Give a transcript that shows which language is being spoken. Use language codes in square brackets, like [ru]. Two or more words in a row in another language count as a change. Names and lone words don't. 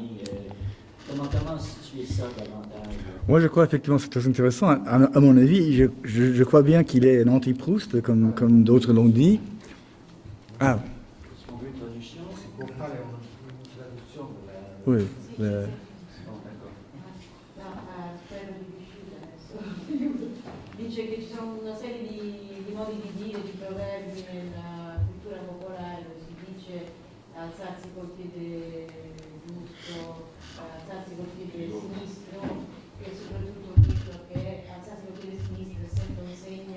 [fr] Comment situer ça davantage? Moi, je crois effectivement que c'est très intéressant. À mon avis, je crois bien qu'il est un anti-Proust, comme d'autres l'ont dit. Ah. Est-ce qu'on veut une traduction? Oui. [it] Dice che ci sono una serie di modi di dire, di proverbi nella cultura popolare, si dice alzarsi col piede giusto, alzarsi col piede sinistro, e soprattutto dico che alzarsi col piede sinistro è sempre un segno.